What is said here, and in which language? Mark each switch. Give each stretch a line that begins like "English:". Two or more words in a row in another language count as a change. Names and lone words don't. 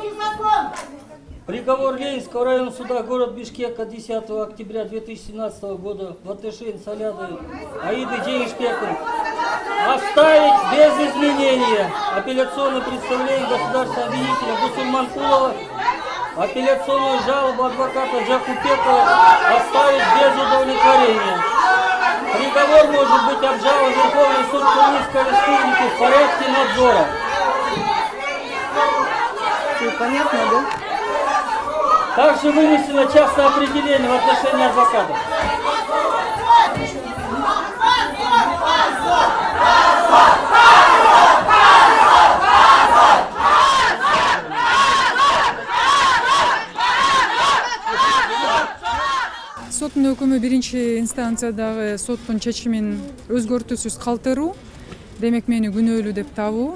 Russian: Приговор Ленинского районного суда город Бишкека 10 октября 2017 года в отношении Соляды Аиды Денишпековны оставить без изменения апелляционное представление государственного обвинителя Бусурманкулова, апелляционную жалобу адвоката Джакупекова оставить без удовлетворения. Приговор может быть обжалован в Верховный суд Кыргызской Республики в порядке надзора. Понятно, да? Также вынесено частное определение в отношении адвоката.
Kyrgyz: Соттун өкүмү биринчи инстанциядагы соттун чечимин өзгөртүүсүз калтыруу, демек мени күнөөлүү деп табуу.